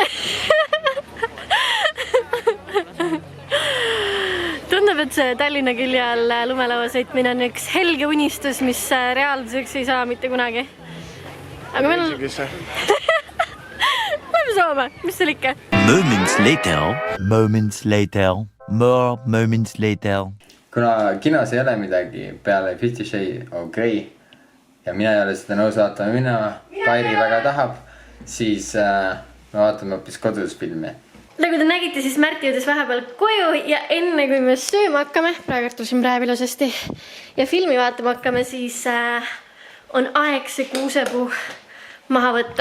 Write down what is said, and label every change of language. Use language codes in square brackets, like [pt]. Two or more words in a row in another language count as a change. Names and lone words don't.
[et] Tundub, et see Tallinna külje all lumelaua sõitmine on üks helge unistus, mis reaalsuseks ei saa mitte kunagi. Aga meil on... Lähme Soome, mis seal ikka? [en] Moments later, more moments later. [et] Kuna kinos ei ole midagi peale 50 Shades of Grey, ja mina ei ole seda nõus vaatama minema, Kairi väga tahab, siis me vaatame hoopis kodus filmi. Nagu te nägite, siis Märti jõudis vahepeal koju ja enne kui me sööma hakkame, praegu tulsin praegu ilusasti ja filmi vaatama hakkame, siis on aeg see kuusepuu maha võtta.